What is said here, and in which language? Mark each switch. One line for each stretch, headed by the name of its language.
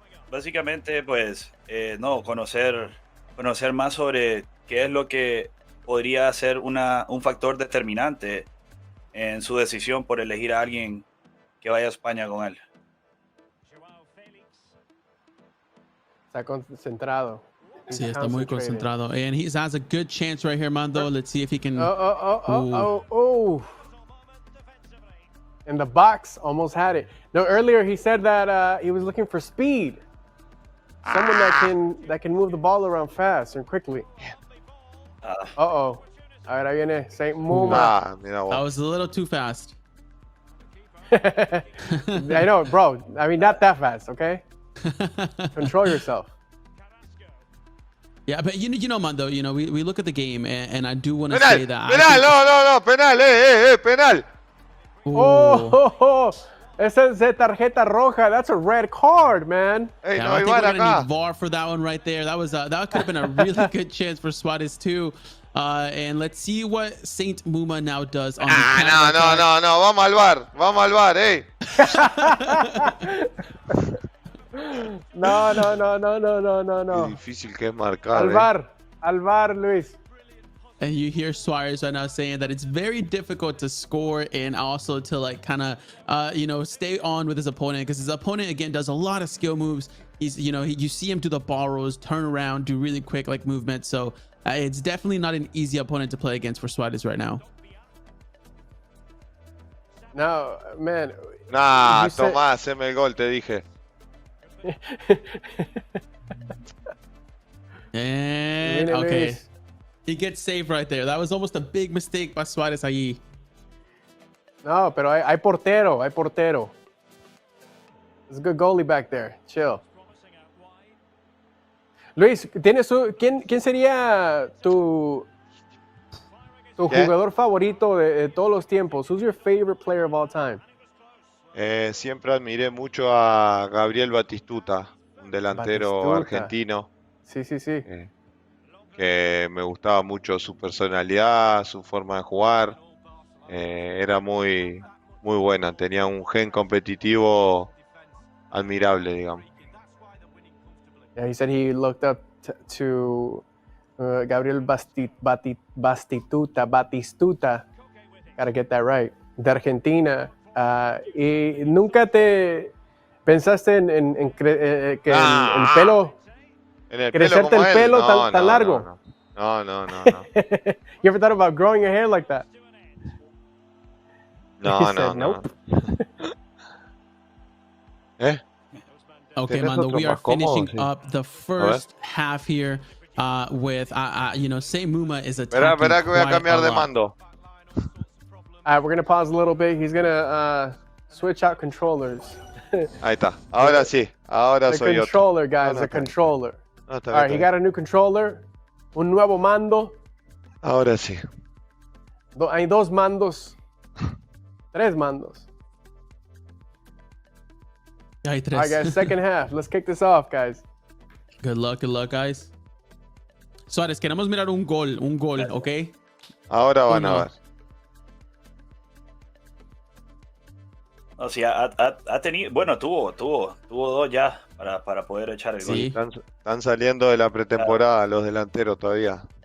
Spanish: Básicamente, pues, conocer más sobre qué es lo que podría ser un factor determinante en su decisión por elegir a alguien que vaya a España con él. Está concentrado. Sí, está muy concentrado.
English: And he has a good chance right here, Mando. Let's see if he can. Oh. In the box, almost had it. No, earlier he said that he was looking for speed. Someone that can move the ball around fast and quickly.
Spanish: Uh-oh. Ahora viene Saint Muma.
English: That was a little too fast. I know, bro. I mean, not that fast, okay? Control yourself. Yeah, but you know, Mando, you know, we look at the game, and I do want to say that.
Spanish: Penal. Oh, esa es de tarjeta roja.
English: That's a red card, man. Hey, yeah, I think we're gonna need VAR for that one right there. That could have been a really good chance for Suárez too. And let's see what Saint Muma now does on the
Spanish: no. Vamos al VAR, hey. No. Qué difícil que es marcar. Al VAR, Luis.
English: And you hear Suárez right now saying that it's very difficult to score and also to like kind of stay on with his opponent, because his opponent again does a lot of skill moves. He's you see him do the ball rolls, turn around, do really quick like movement. So it's definitely not an easy opponent to play against for Suárez right now. No, man.
Spanish: Nah, Tomás, haceme el gol, te dije.
English: And okay. He gets saved right there. That was almost a big mistake by Suárez ahí.
Spanish: No, pero hay portero.
English: There's a good goalie back there. Chill.
Spanish: Luis, ¿quién sería tu jugador favorito de todos los tiempos?
English: Who's your favorite player of all time?
Spanish: Siempre admiré mucho a Gabriel Batistuta, un delantero argentino. Sí. Que me gustaba mucho su personalidad, su forma de jugar. Era muy buena, tenía un gen competitivo admirable, digamos.
English: Yeah, he said he looked up to Gabriel Batistuta. Gotta get that right.
Spanish: De Argentina. ¿Y nunca te pensaste en que el pelo... crecerte el pelo tan largo? No.
English: You ever thought about growing your hair like that? No. Nope. Okay, Mando, we are finishing up the first half here with Saint Muma is attacking.
Spanish: Espera que voy a cambiar de mando.
English: We're gonna pause a little bit. He's gonna switch out controllers.
Spanish: Ahí está. Ahora sí. Ahora soy yo.
English: The controller, guys. The controller. All right, he got a new controller,
Spanish: un nuevo mando. Ahora sí. Hay dos mandos, tres mandos. Hay tres.
English: All right, guys, second half. Let's kick this off, guys. Good luck, guys.
Spanish: Suárez, queremos mirar un gol, ¿ok? Ahora van a ver. O sea, ha tenido, bueno, tuvo dos ya para poder echar el gol. Sí. Están saliendo de la pretemporada los delanteros todavía.